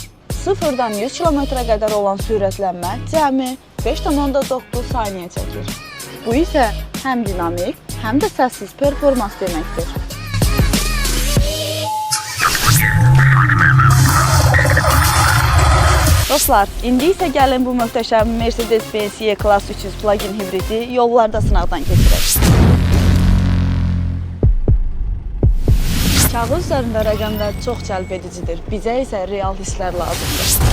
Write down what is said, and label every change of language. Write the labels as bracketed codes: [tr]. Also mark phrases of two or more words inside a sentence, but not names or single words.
[az] 0-dan 100 km-ə qədər olan sürətlənmə cəmi 5,9 saniyə çəkir. Bu isə həm dinamik, həm də səssiz performans deməkdir. Dostlar, indi isə gəlin bu möhtəşəm Mercedes-Benz E-Class 300 plug-in hibridi yollarda sınaqdan keçirək. Kağız üzərində rəqəmlər çox cəlb edicidir, bizə isə real hisslər lazımdır.